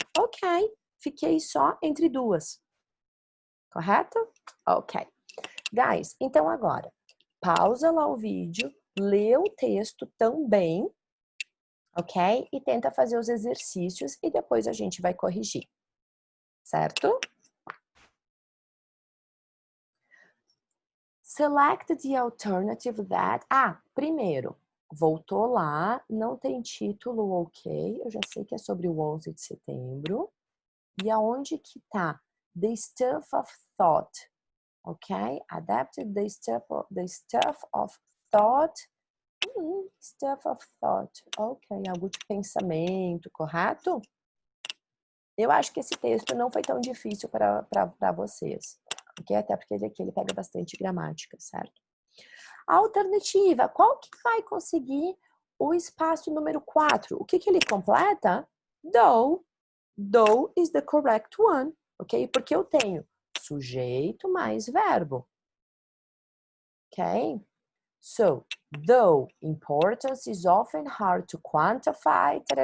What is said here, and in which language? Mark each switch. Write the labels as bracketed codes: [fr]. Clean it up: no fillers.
[pt] Ok, fiquei só entre 2. Correto? Ok. Guys, então agora, pausa lá o vídeo, lê o texto também, ok? E tenta fazer os exercícios e depois a gente vai corrigir, certo? [en] Select the alternative that... [pt] primeiro, voltou lá, não tem título, ok? Eu já sei que é sobre o 11 de setembro. E aonde que tá? [en] The stuff of thought, [pt] ok? [en] Adapted the stuff of thought. Stuff of thought, [pt] ok, algo de pensamento, correto? Eu acho que esse texto não foi tão difícil para vocês, ok? Até porque ele pega bastante gramática, certo? A alternativa, qual que vai conseguir o espaço número 4? O que ele completa? Though. [en] Though is the correct one, ok? [pt] Porque eu tenho sujeito mais verbo, ok? [en] So, though importance is often hard to quantify,